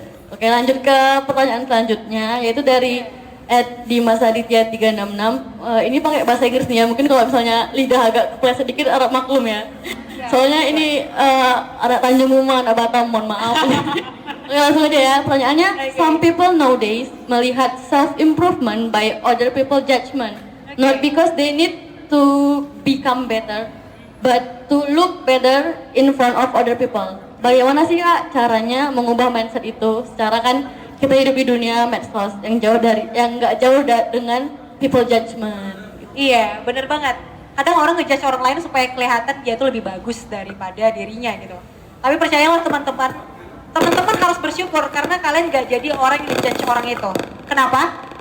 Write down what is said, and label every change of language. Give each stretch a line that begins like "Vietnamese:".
Indonesian: Oke, lanjut ke pertanyaan selanjutnya, yaitu dari @dimasaditya366. Ini pakai bahasa Inggris nih ya, mungkin kalau misalnya lidah agak kepleset sedikit harap maklum ya. Soalnya ini ada Tanjung Uma, ada Batam, mohon maaf. Oke, langsung aja ya pertanyaannya.
English: Some people nowadays melihat self-improvement by other people judgment, not because they need to become better, but to look better in front of other people.
Indonesian: Bagaimana sih kak caranya mengubah mindset itu? Secara kan kita hidup di dunia medsos yang nggak jauh dengan people judgment. Iya, bener banget. Kadang orang ngejudge orang lain supaya kelihatan dia tuh lebih bagus daripada dirinya gitu. Tapi percayalah teman-teman harus bersyukur karena kalian gak jadi orang yang ngejudge orang itu. Kenapa?